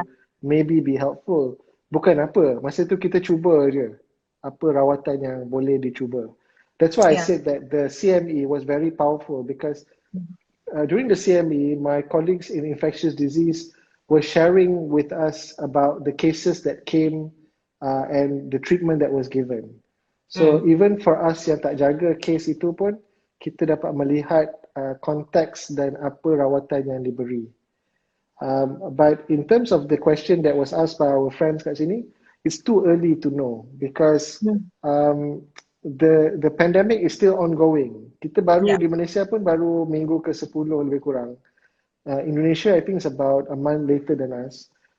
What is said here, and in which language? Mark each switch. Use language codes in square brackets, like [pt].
[en] to maybe be helpful. [ms] Bukan apa, masa tu kita cuba je apa rawatan yang boleh dicuba. [en] That's why I yeah. said that the CME was very powerful because during the CME, my colleagues in infectious disease were sharing with us about the cases that came and the treatment that was given. So Mm. even for us [ms] yang tak jaga case itu pun, kita dapat melihat konteks dan apa rawatan yang diberi. [en] But in terms of the question that was asked by our friends [ms] kat sini, [en] it's too early to know because Mm. the pandemic is still ongoing. [ms] Kita baru Yeah, di Malaysia pun baru minggu ke-10 lebih kurang. [en] Indonesia, I think, is about a month later than us.